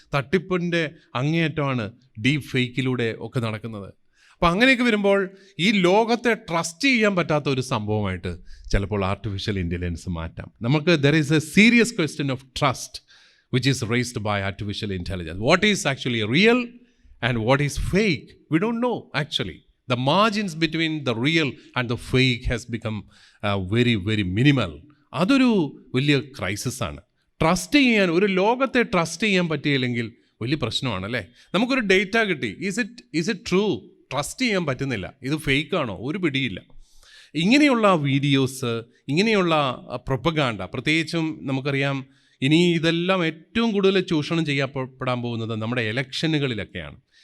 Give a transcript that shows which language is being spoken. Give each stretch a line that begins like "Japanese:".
Malayalam: തട്ടിപ്പിൻ്റെ അങ്ങേയറ്റമാണ് deep ഫേക്കിലൂടെ ഒക്കെ നടക്കുന്നത്. അപ്പോൾ അങ്ങനെയൊക്കെ വരുമ്പോൾ ഈ ലോകത്തെ ട്രസ്റ്റ് ചെയ്യാൻ പറ്റാത്ത ഒരു സംഭവമായിട്ട് ചിലപ്പോൾ ആർട്ടിഫിഷ്യൽ ഇൻ്റലിജൻസ് മാറ്റാം. നമുക്ക്
English: There is a serious question of trust which is raised by artificial intelligence. What is actually real and what is fake? We don't know actually. The margins between the real and the fake has become very, very minimal.
Malayalam: അതൊരു വലിയ crisis ആണ്. Trust ചെയ്യാൻ, ഒരു ലോകത്തെ trust ചെയ്യാൻ പറ്റിയില്ലെങ്കിൽ വലിയ പ്രശ്നമാണ് അല്ലേ? നമുക്കൊരു ഡേറ്റ കിട്ടി,
English: Is it true?
Malayalam: ട്രസ്റ്റ് ചെയ്യാൻ പറ്റുന്നില്ല, ഇത് ഫേക്ക് ആണോ? ഒരു പിടിയില്ല. ഇങ്ങനെയുള്ള വീഡിയോസ്, ഇങ്ങനെയുള്ള പ്രൊപ്പഗാൻഡ, പ്രത്യേകിച്ചും നമുക്കറിയാം ഇനി ഇതെല്ലാം ഏറ്റവും കൂടുതൽ ചൂഷണം ചെയ്യപ്പെടാൻ പോകുന്നത് നമ്മുടെ ഇലക്ഷനുകളിലൊക്കെയാണ്.